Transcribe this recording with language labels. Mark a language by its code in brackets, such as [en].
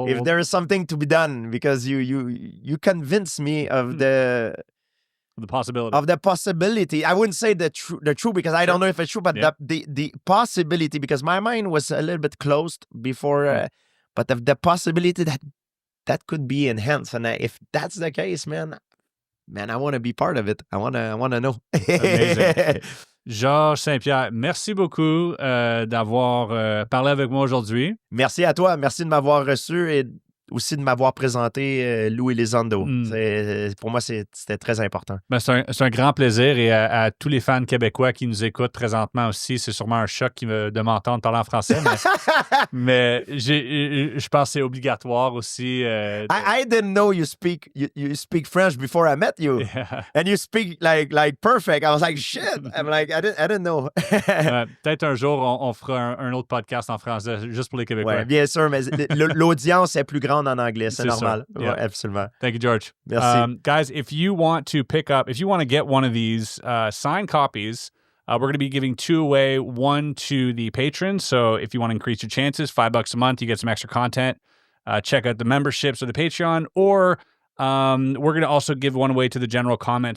[en] If there is something to be done, because you convince me of the possibility. I wouldn't say the true because I don't know if it's true, but the possibility, because my mind was a little bit closed before, but the possibility that could be enhanced, and if that's the case, man, I want to be part of it. I want to know. Amazing. [fr] Georges St-Pierre, merci beaucoup d'avoir parlé avec moi aujourd'hui. Merci à toi. Merci de m'avoir reçu et aussi de m'avoir présenté Lou Elizondo. Pour moi, c'était très important. Ben, c'est un grand plaisir, et à tous les fans québécois qui nous écoutent présentement aussi, c'est sûrement un choc de m'entendre parler en français, mais je pense que c'est obligatoire aussi. [en] I didn't know you speak French before I met you, and you speak like perfect. I was like, shit. I'm like, I didn't know. [fr] Peut-être un jour on fera un autre podcast en français juste pour les Québécois. Ouais, bien sûr, mais l'audience est plus grande en anglais, c'est normal. [en] Yeah. [fr] Ouais, absolument. [en] Thank you, George. [fr] Merci. [en] Guys, if you want to get one of these signed copies, we're going to be giving 2 away, 1 to the patrons. So if you want to increase your chances, $5 a month, you get some extra content. Check out the memberships or the Patreon, or we're going to also give 1 away to the general comment.